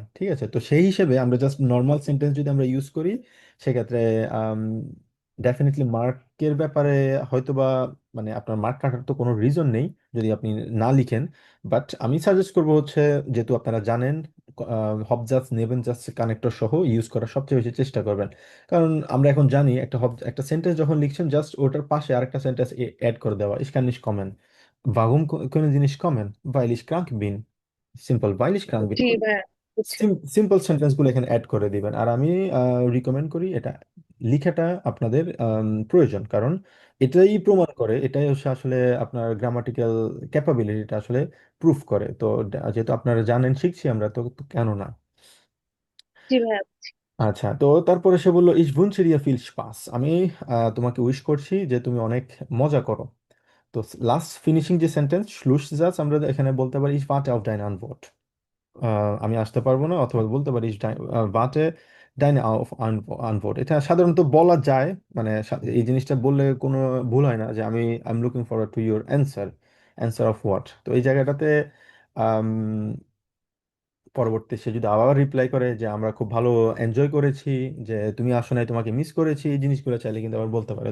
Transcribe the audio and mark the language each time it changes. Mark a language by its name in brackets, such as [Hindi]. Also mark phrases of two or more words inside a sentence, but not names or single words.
[Bangla] ঠিক আছে, তো সেই হিসেবে আমরা জাস্ট নর্মাল সেন্টেন্স যদি আমরা ইউজ করি, সেক্ষেত্রে ডেফিনেটলি মার্কের ব্যাপারে হয়তো বা মানে আপনার মার্ক কাটার তো কোনো রিজন নেই যদি আপনি না লিখেন। বাট আমি সাজেস্ট করবো হচ্ছে, যেহেতু আপনারা জানেন, হবজাজ নেবেনজাজ কানেক্টর সহ ইউজ করার সবচেয়ে বেশি চেষ্টা করবেন। কারণ আমরা এখন জানি একটা সেন্টেন্স যখন লিখছেন, জাস্ট ওটার পাশে আরেকটা সেন্টেন্স অ্যাড করে দেওয়া, [German] ich kann nicht kommen, warum können Sie nicht kommen, weil ich krank bin, সিম্পল weil ich krank bin। [Bangla] জি ভাইয়া, বুঝছি। সিম্পল সেন্টেন্স গুলো এখানে অ্যাড করে দিবেন। আর আমি রিকমেন্ড করি এটা লিখাটা আপনাদের প্রয়োজন, কারণ এটাই প্রমাণ করে, এটাই হচ্ছে আসলে আপনার গ্রামাটিক্যাল ক্যাপাবিলিটিটা আসলে প্রুফ করে। তো যেহেতু আপনারা জানেন, শিখছি আমরা, তো কেন না। জি ভাইয়া। আচ্ছা, তো তারপরে সে বললো [German] ich wünsche dir viel Spaß, [Bangla] আমি তোমাকে উইশ করছি যে তুমি অনেক মজা করো। তো লাস্ট ফিনিশিং যে সেন্টেন্স Schlusssatz, আমরা এখানে বলতে পারি [German] ich warte auf deine Antwort, [Bangla] আমি আসতে পারবো না, অথবা বলতে পারি [German] warte deine Antwort. [Bangla] এটা সাধারণত বলা যায়, মানে এই জিনিসটা বললে কোনো ভুল হয় না, যে [English] I am looking forward to your answer, answer of what. [Bangla] তো এই জায়গাটাতে আম, পরবর্তী সে যদি আবার রিপ্লাই করে যে আমরা খুব ভালো এনজয় করেছি, যে তুমি আসো নাই, তোমাকে মিস করেছি, এই জিনিসগুলো চাইলে কিন্তু আবার বলতে পারে।